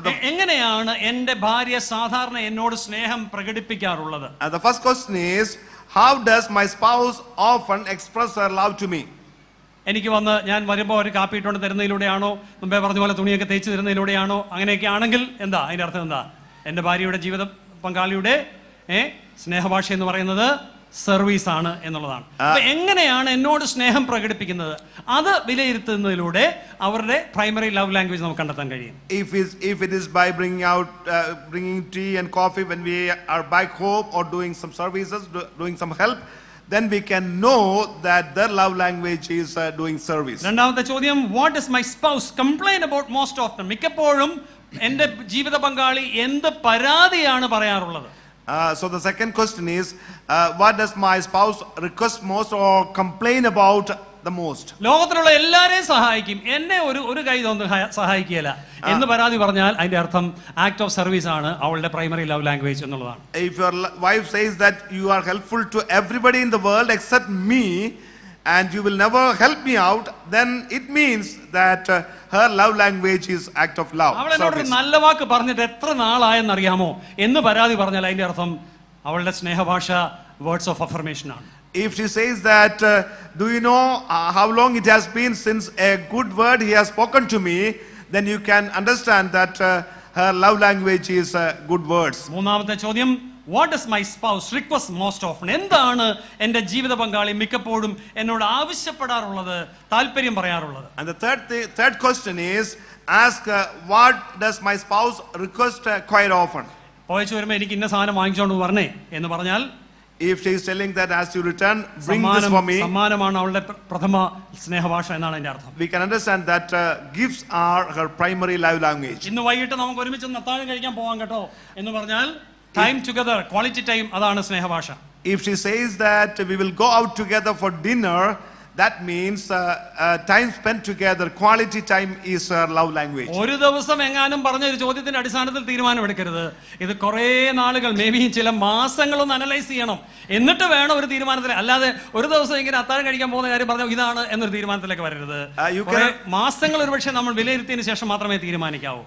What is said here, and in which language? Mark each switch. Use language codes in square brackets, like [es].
[ml] എങ്ങനെയാണ് എൻ്റെ ഭാര്യ സാധാരണ എന്നോട് സ്നേഹം പ്രകടിപ്പിക്കാറുള്ളത്? [en] The first question is, how does my spouse often express her love to me? [ml] എനിക്ക് വന്ന് ഞാൻ വരുമ്പോൾ ഒരു കാപ്പി ഇട്ടുകൊണ്ട് തരുന്നതിലൂടെയാണോ, മുമ്പേ പറഞ്ഞ പോലെ തുണിയൊക്കെ തേച്ച് തരുന്നതിലൂടെയാണോ? അങ്ങനെയൊക്കെ ആണെങ്കിൽ എന്താ അതിൻ്റെ അർത്ഥം? എന്താ? എൻ്റെ ഭാര്യയുടെ ജീവിത പങ്കാളിയുടെ സ്നേഹഭാഷ എന്ന് പറയുന്നത് സർവീസ് ആണ് എന്നുള്ളതാണ്. അപ്പൊ എങ്ങനെയാണ് എന്നോട് സ്നേഹം പ്രകടിപ്പിക്കുന്നത്? അത് വിലയിരുത്തുന്നതിലൂടെ അവരുടെ [en] primary love language [ml] നമുക്ക് കണ്ടെത്താൻ കഴിയും. [en] If it is by bringing tea and coffee when we are back home or doing some services, doing some help, then we can know that their love language is doing service. [ml] രണ്ടാമത്തെ ചോദ്യം, [en] what does my spouse complain about most often? [ml] മിക്കപ്പോഴും എൻ്റെ ജീവിത പങ്കാളി എന്ത് പരാതിയാണ് പറയാറുള്ളത്? [en] So the second question is, what does my spouse request most or complain about the most? [ml] ലോകത്തിലുള്ള എല്ലാരെയും സഹായിക്കും, എന്നെ ഒരു കൈ തോന്നുന്നു സഹായിക്കുകയില്ല എന്ന് പരാതി പറഞ്ഞാൽ അതിന്റെ അർത്ഥം [en] act of service [ml] ആണ് അവളുടെ [en] primary love language [ml] എന്നുള്ളതാണ്. [en] If your wife says that you are helpful to everybody in the world except me and you will never help me out, then it means that her love language is act of love. [ml] അവൾ എന്നോട് നല്ല വാക്ക് പറഞ്ഞിട്ട് എത്ര നാളായെന്നറിയാമോ എന്ന് പരാതി പറഞ്ഞാൽ അതിന്റെ അർത്ഥം അവളുടെ സ്നേഹഭാഷ [en] words of affirmation [ml] ആണ്. [en] If she says that, do you know how long it has been since a good word he has spoken to me, then you can understand that her love language is good words. [ml] മൂന്നാമത്തെ ചോദ്യം, [en] what does my spouse request most often? [ml] എന്താണ് എൻ്റെ ജീവിത പങ്കാളി മിക്കപ്പോഴും എന്നോട് ആവശ്യപ്പെടാറുള്ളത്, താല്പര്യം പറയാറുള്ളത്? [en] And the third question is, ask what does my spouse request quite often? [ml] പോയച്ചു വരുമ്പോൾ എനിക്ക് ഇന്ന സാധനം വാങ്ങിച്ചോണ്ട് വരണേ എന്ന് പറഞ്ഞാൽ, [en] if she is telling that as you return, bring this for me, [ml] സമ്മാനമാണ് അവളുടെ പ്രഥമ സ്നേഹഭാഷ എന്നാണ് അതിന്റെ അർത്ഥം. [en] we can understand that gifts are her primary love language. [ml] ഇന്ന് വൈകിട്ട് നമുക്ക് ഒരുമിച്ച് അത്താഴം കഴിക്കാൻ പോവാം കേട്ടോ എന്ന് പറഞ്ഞാൽ, [en] time together, quality time, [ml] അതാണ് സ്നേഹഭാഷ. [en] If she says that we will go out together for dinner, that means time spent together, quality time is her love language. [ml] ഒരു ദിവസം എങ്ങാനും പറഞ്ഞ ഒരു ചോദ്യത്തിന്റെ അടിസ്ഥാനത്തിൽ തീരുമാനം എടുക്കരുത്. ഇത് കുറേ നാളുകൾ, [en] maybe [ml] ചില മാസങ്ങളൊന്ന് അനലൈസ് ചെയ്യണം, എന്നിട്ട് വേണം ഒരു തീരുമാനത്തിൽ. അല്ലാതെ ഒരു ദിവസം ഇങ്ങനെ അത്താഴം കഴിക്കാൻ പോകുന്ന കാര്യം പറഞ്ഞാൽ ഇതാണ് എന്നൊരു തീരുമാനത്തിലേക്ക് വരരുത്. മാസങ്ങൾ ഒരുപക്ഷെ നമ്മൾ വിലയിരുത്തിയതിനു ശേഷം മാത്രമേ തീരുമാനിക്കാവൂ.